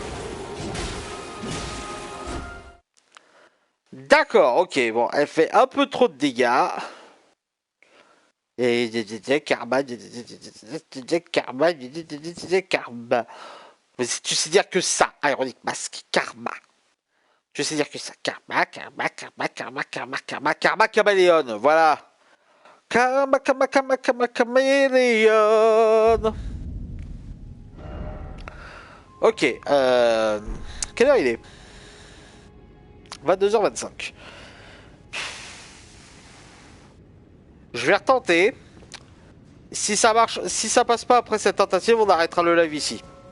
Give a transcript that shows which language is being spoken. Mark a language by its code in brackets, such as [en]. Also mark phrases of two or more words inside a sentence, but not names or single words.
[fr] D'accord, ok, bon, elle fait un peu trop de dégâts. Et karma, karma, karma. Mais tu sais dire que ça, Ironic Mask, karma. Tu sais dire que ça, karma, karma, karma, karma, karma, karma, karma, caméléon, voilà. Karma, karma, karma, karma, caméléon. Ok, quelle heure il est? 22h25. Je vais retenter. Si ça marche, si ça passe pas après cette tentative, on arrêtera le live ici.